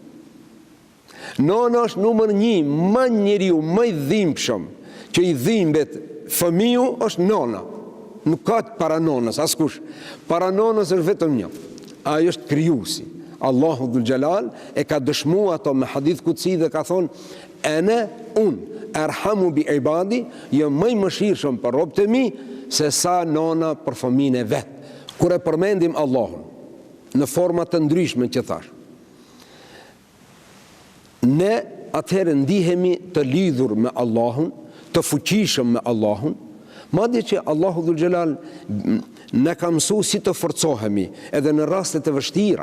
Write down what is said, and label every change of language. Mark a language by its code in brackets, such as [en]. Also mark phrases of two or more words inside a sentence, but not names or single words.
[sq] Nona është numër 1, më njeriu më i dhimbshëm që i dhimbet fëmiu është nona. Nuk ka para nonës, askush. Para nonës është vetëm një. Ai është krijuesi. Allahu [ar] ذو الجلال [sq] e ka dëshmuar ato me [ar] حديث قدسي [sq] dhe ka thonë, [ar] أنا أرحم بعبادي, [sq] jam më i mëshirshëm për robët e mi se sa nona për fëmijën e vet. Kur e përmendim Allahun në forma të ndryshme që thash, ne atëherë ndihemi të lidhur me Allahun, të fuqishëm me Allahun, madje që Allahu [ar] ذو الجلال [sq] ne ka mësuar si të forcohemi edhe në raste të vështira.